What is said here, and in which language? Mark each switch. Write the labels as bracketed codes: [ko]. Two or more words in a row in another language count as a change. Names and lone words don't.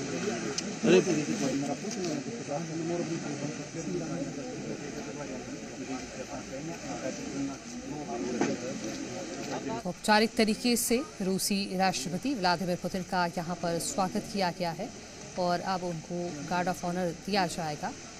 [ru] Визит Владимира Путина на государственном уровне призван подтвердить ранее достигнутые договоренности и вывести отношения на качественно новый уровень. [hi] औपचारिक तरीके से रूसी राष्ट्रपति व्लादिमीर पुतिन का यहाँ पर स्वागत किया गया है और अब उनको [en] guard of honour [hi] दिया जाएगा।